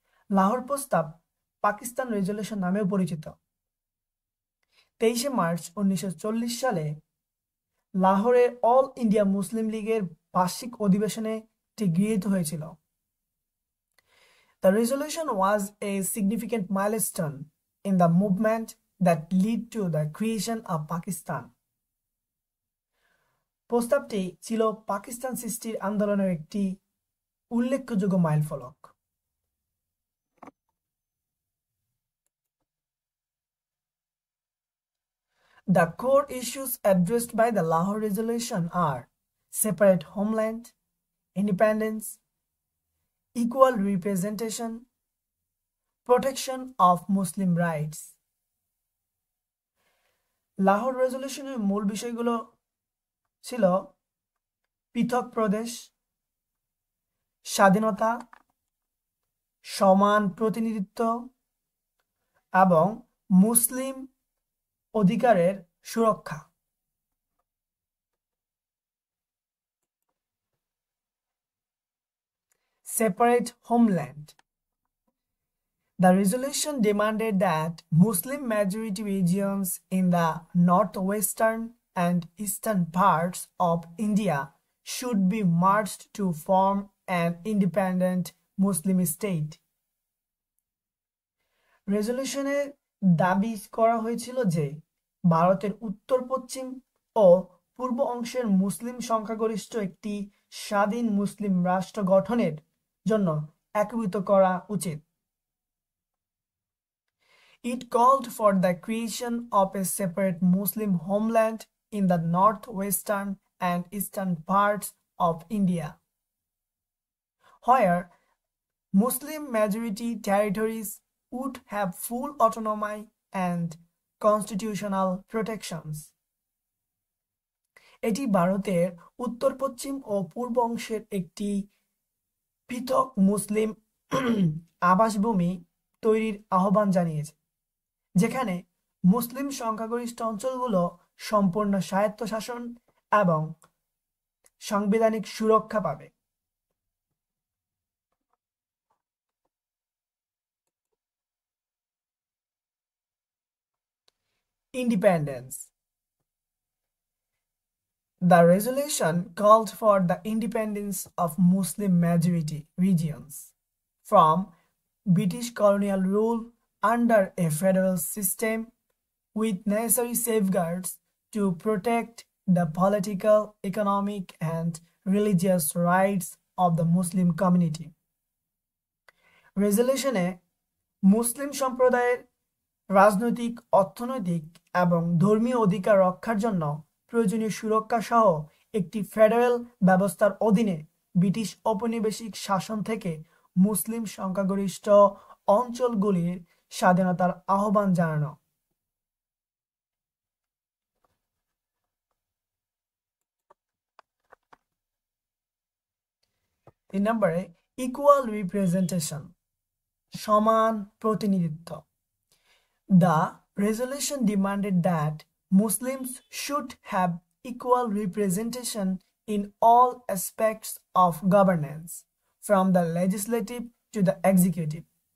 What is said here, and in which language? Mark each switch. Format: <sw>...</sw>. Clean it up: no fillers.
<bn>লাহোর প্রস্তাব পাকিস্তান রেজলিউশন নামেও পরিচিত। 23শে মার্চ 1940 সালে লাহোরে অল ইন্ডিয়া মুসলিম লীগের বার্ষিক অধিবেশনে এটি গৃহীত হয়েছিল।</bn> <en>The resolution was a significant milestone in the movement that led to the creation of Pakistan.</en> <bn>প্রস্তাবটি ছিল পাকিস্তান সৃষ্টির আন্দোলনের একটি উল্লেখযোগ্য মাইলফলক।</bn> <en>The core issues addressed by the Lahore Resolution are separate homeland, independence, equal representation, protection of Muslim rights.</en> <bn>Lahore রেজলিউশনের মূল বিষয়গুলো ছিল পৃথক প্রদেশ, স্বাধীনতা, সমান প্রতিনিধিত্ব এবং মুসলিম অধিকারের সুরক্ষা।</bn> <en>Separate homeland. The resolution demanded that Muslim majority regions in the northwestern and eastern parts of India should be merged to form an independent Muslim state.</en> <bn>রেজলিউশনে দাবি করা হয়েছিল যে ভারতের উত্তর পশ্চিম ও পূর্ব অংশের মুসলিম সংখ্যাগরিষ্ঠ একটি স্বাধীন মুসলিম রাষ্ট্র গঠনের জন্য একীভূত করা উচিত।</bn> <en>It called for the creation of a separate Muslim homeland in the northwestern and eastern parts of India, where Muslim majority territories would have full autonomy and constitutional protections.</en> <bn>এটি ভারতের উত্তর পশ্চিম ও পূর্ব অংশের একটি পৃথক মুসলিম আবাসভূমি তৈরির আহ্বান জানিয়েছে, যেখানে মুসলিম সংখ্যাগরিষ্ঠ অঞ্চলগুলো সম্পূর্ণ স্বায়ত্তশাসন এবং সাংবিধানিক সুরক্ষা পাবে।</bn> <en>Independence. The resolution called for the independence of Muslim majority regions from British colonial rule under a federal system with necessary safeguards to protect the political, economic, and religious rights of the Muslim community.</en> <bn>রেজলিউশনে মুসলিম সম্প্রদায়ের রাজনৈতিক, অর্থনৈতিক এবং ধর্মীয় অধিকার রক্ষার জন্য প্রয়োজনীয় সুরক্ষা সহ একটি ফেডারেল ব্যবস্থার অধীনে ব্রিটিশ ঔপনিবেশিক শাসন থেকে মুসলিম সংখ্যাগরিষ্ঠ অঞ্চলগুলির স্বাধীনতার আহ্বান জানানো। 3 নম্বরে</bn> <en>equal representation,</en> <bn>সমান প্রতিনিধিত্ব।</bn> <en>The resolution demanded that Muslims should have equal representation in all aspects of governance, from the legislative to the executive.</en>